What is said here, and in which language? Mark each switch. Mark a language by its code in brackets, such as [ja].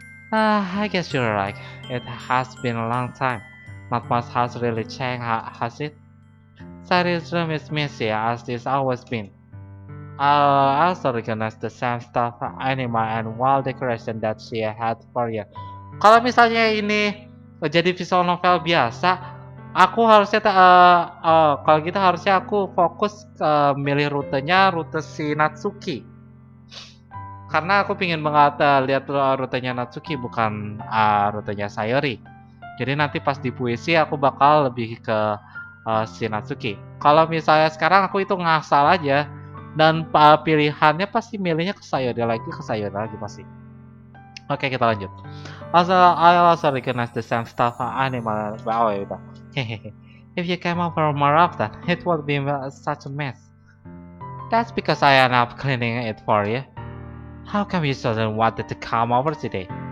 [en] I guess you're right. It has been a long time. Not much has really changed, has it? Sary's room is messy as it's always been. I also recognize the same stuffed animal and wall decoration that she had for you. [id] Kalau misalnya ini jadi visual novel biasa, aku harusnya kalau gitu harusnya aku fokus ke milih rute si Natsuki. Karena aku pingin banget lihat rutenya Natsuki, bukan rutenya Sayori. Jadi nanti pas di puisi aku bakal lebih ke si Natsuki. Kalau misalnya sekarang aku itu ngasal aja, dan pilihannya pasti milihnya ke Sayori lagi pasti. Oke, kita lanjut. [en] Also, I also recognize the same stuff animal. [id] Oh ya udah. [en] Hehehe. If you came over more often, it would be such a mess. That's because I end up cleaning it for you. How come you suddenly wanted to come over today?